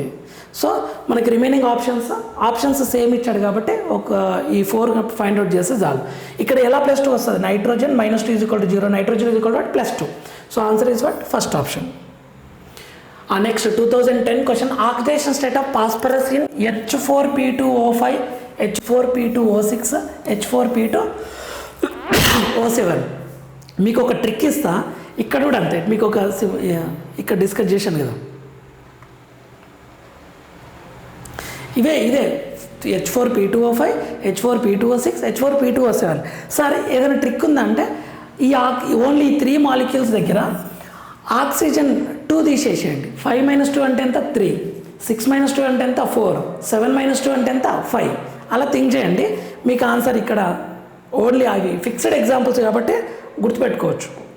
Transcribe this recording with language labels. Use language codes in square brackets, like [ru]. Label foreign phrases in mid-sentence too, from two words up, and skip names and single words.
[te] సో మనకి [en] remaining options same [te] ఇచ్చాడు కాబట్టి ఈ 4 [en] find out [te] చేస్తే చాలు. ఇక్కడ ఎలా +2 వస్తుంది, నైట్రోజన్ -2 = 0, నైట్రోజన్ +2. [en] So answer is what, first option. Next 2010 question, oxidation state of phosphorus in H4P2O5, H4P2O6, H4P2O7. [te] మీకు ఒక ట్రిక్ ఇస్తా, ఇక్కడ కూడా అంతే, మీకు ఇక్కడ డిస్కస్ చేశాను కదా, ఇదే H4P2O5, H4P2O6, H4P2O7. సార్ ఏదైనా ట్రిక్ ఉందంటే [en] only 3 molecules [te] దగ్గర ఆక్సిజన్ 2 తీసేసేయండి. 5 - 2 అంటే ఎంత, 3, 6 - 2 అంటే ఎంత, 4, 7 - 2 అంటే ఎంత, 5. అలా థింక్ చేయండి, మీకు ఆన్సర్ ఇక్కడ ఓన్లీ అవి [en] fixed examples [te] కాబట్టి గుర్తుపెట్టుకోవచ్చు.